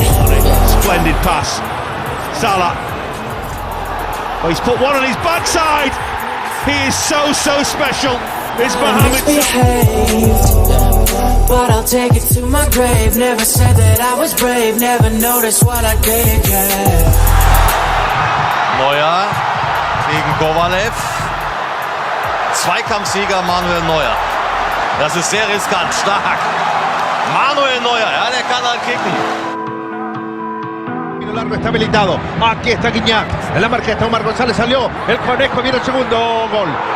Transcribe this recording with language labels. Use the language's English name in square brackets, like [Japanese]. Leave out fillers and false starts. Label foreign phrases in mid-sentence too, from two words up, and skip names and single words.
[English] Splendid pass. Salah. Oh, he's put one on his backside. He is so special. It's Mohamed Salah. But I'll take it to my grave. Never said that I was brave. Never noticed what I gave, yeah. [German] Neuer gegen Kovalev. Zweikampfsieger Manuel Neuer. Das ist sehr riskant, stark. Manuel Neuer, ja, der kann halt kicken. [Spanish] El largo está habilitado. Aquí está Guiñac. En la marca está Omar González, salió. El conejo, viene el segundo gol.